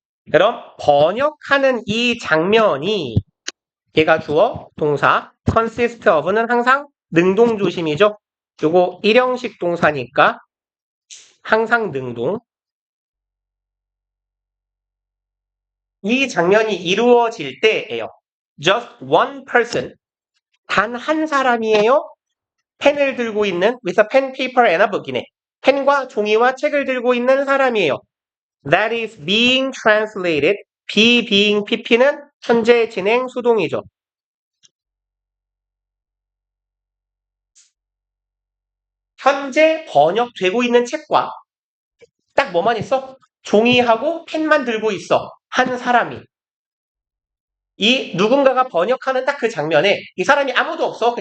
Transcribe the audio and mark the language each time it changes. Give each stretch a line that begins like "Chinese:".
Korean: 그럼 번역하는 이 장면이 얘가 주어, 동사, consist of는 항상 능동 조심이죠. 요거 일형식 동사니까 항상 능동. 이 장면이 이루어질 때예요.
English: Just one person. 단 한 사람이에요.
Korean: 펜을 들고 있는
English: with a pen, paper, and a book이네.
Korean: 펜과 종이와 책을 들고 있는 사람이에요.
English: That is being translated.
Korean: be, being, pp는 현재 진행 수동이죠. 현재 번역되고 있는 책과 딱 뭐만 있어? 종이하고 펜만 들고 있어. 한 사람이. 이 누군가가 번역하는 딱 그 장면에 이 사람이 아무도 없어.